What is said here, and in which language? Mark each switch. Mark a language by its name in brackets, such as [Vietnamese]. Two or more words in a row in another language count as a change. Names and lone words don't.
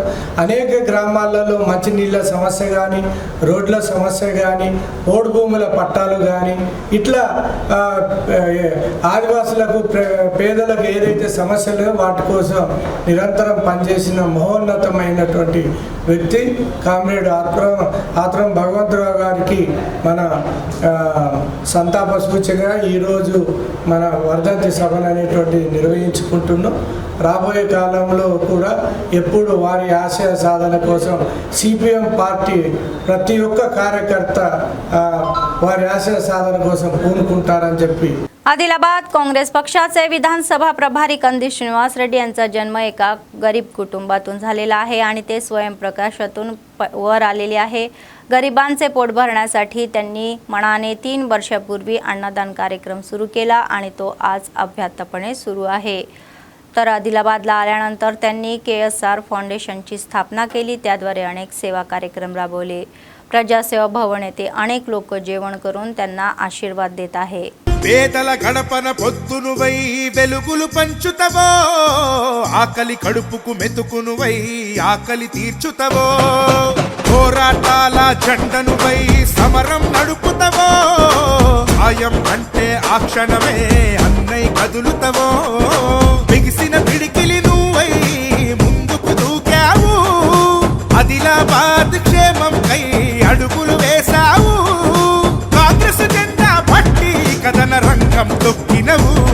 [Telugu] అనేక గ్రామాలలో మంచినీళ్ళ సమస్య కానీ, రోడ్ల సమస్య కానీ, ఓడు భూముల పట్టాలు కానీ, ఇట్లా ఆదివాసులకు పేదలకు ఏదైతే సమస్యలు వాటి కోసం నిరంతరం పనిచేసిన మహోన్నతమైనటువంటి వ్యక్తి కామ్రేడ్ ఆత్రం భగవంతరావు గారికి మన సంతాప సూచనగా ఈరోజు మన వర్ధంతి సభను అనేటువంటి నిర్వహించుకుంటున్నాం. రాబోయే కాలంలో కూడా ఎప్పుడు వారి ఆశయ సాధన కోసం సిపిఎం పార్టీ ప్రతి ఒక్క కార్యకర్త వారి ఆశయ సాధన కోసం పూనుకుంటారని చెప్పి [Marathi] आदिलाबाद काँग्रेस पक्षाचे विधानसभा प्रभारी कंदी श्रीनिवास रेड्डी यांचा जन्म एका गरीब कुटुंबातून झालेला आहे आणि ते स्वयंप्रकाशातून वर आलेले आहे. गरिबांचे पोट भरण्यासाठी त्यांनी मनाने 3 वर्षापूर्वी अन्नदान कार्यक्रम सुरू केला आणि तो आज अभ्यासपणे सुरू आहे. तर आदिलाबादला आल्यानंतर त्यांनी KSR फाउंडेशनची स्थापना केली. त्याद्वारे अनेक सेवा कार्यक्रम राबवले. प्रजासेवा भवन येथे अनेक लोक जेवण करून त्यांना आशीर्वाद देत आहे. [Telugu] పేదల గడపన పొద్దునువై వెలుగులు పంచుతవో ఆకలి కడుపుకు మెతుకునువై ఆకలి తీర్చుతవో పోరాటాల జెండనువై సమరం నడుపుతవో ఆయం అంటే ఆ క్షణమే అన్నై కదులుతవో బిగిసిన పిడికిలి నువ్వై ముందుకు దూకావు ఆదిలాబాద్ క్షేమం కై అడుగులు వేశావు కాంగ్రెస్ జెండా పట్టి కదన రంగం తొక్కినవు